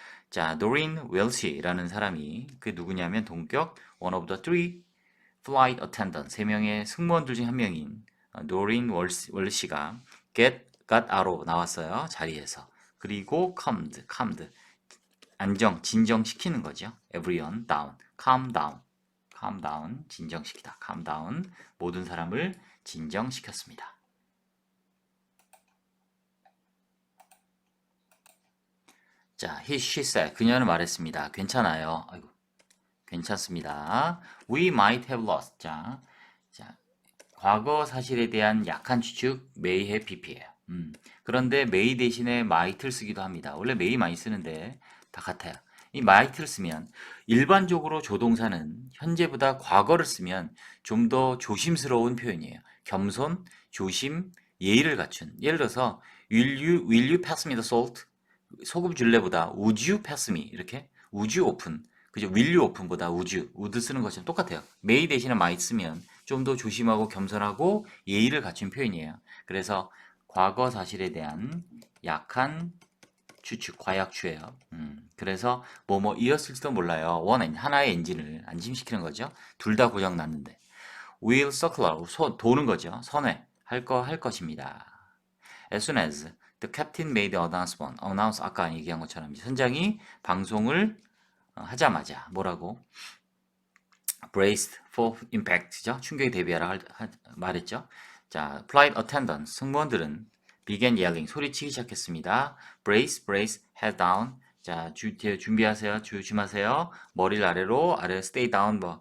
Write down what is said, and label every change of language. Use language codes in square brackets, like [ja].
[ko] 자, 노린 웰시라는 사람이 그 누구냐면 동격 [en] one of the three flight attendant [ko] 세 명의 승무원들 중 한 명인 노린 웰시가 [en] got out [ko] 로 나왔어요. 자리에서. 그리고 [en] calmed [ko] 진정시키는 거죠. [en] everyone down, calm down, [ko] 진정시키다. [en] calm down, [ko] 모든 사람을 진정시켰습니다. 자, [en] she said, [ko] 그녀는 말했습니다. 괜찮아요. 아이고, 괜찮습니다. [en] We might have lost. [ko] 자, 과거 사실에 대한 약한 추측, may have pp예요. 그런데 may 대신에 might를 쓰기도 합니다. 원래 may 많이 쓰는데 다 같아요. 이 might를 쓰면 일반적으로 조동사는 현재보다 과거를 쓰면 좀 더 조심스러운 표현이에요. 겸손, 조심, 예의를 갖춘. [en] 예를 들어서 will you pass me the salt? [ko] 소금 줄래보다 [en] would you pass me? [ko] 이렇게 [en] would you open? [ko] 그죠? [en] will you open [ko] 보다 would 쓰는 것처럼 똑같아요. may 대신에 might 쓰면 좀 더 조심하고 겸손하고 예의를 갖춘 표현이에요. 그래서 과거 사실에 대한 약한 추측, 과약추예요. 그래서 뭐이었을지도 몰라요. 하나의 엔진을 안심시키는 거죠. 둘 다 고장 났는데. [en] will circular, [ko] 도는 거죠. 선회, 할 것입니다. [en] As soon as the captain made the announce [ko] 아까 얘기한 것처럼 선장이 방송을 하자마자 뭐라고? [en] braced for impact죠. [ko] 충격에 대비하라 말했죠. 자, [en] flight attendants [ko] 승무원들은 [en] began yelling [ko] 소리치기 시작했습니다. [en] brace, head down. [ko] 자, 준비하세요. 조심하세요. 머리를 아래로, [en] stay down.